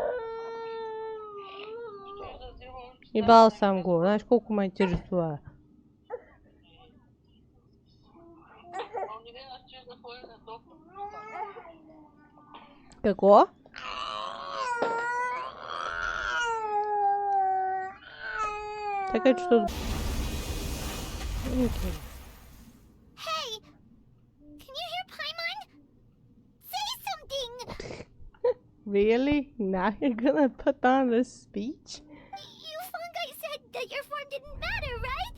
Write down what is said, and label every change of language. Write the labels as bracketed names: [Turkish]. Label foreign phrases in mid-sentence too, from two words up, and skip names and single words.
[Bulgarian] Ибал съм го, знаеш колко ме интересува. Какво? Така че то... [English] Hey! Can you hear Paimon? Say something! Really? Now you're gonna put on this speech? You fungi said that your form didn't matter, right?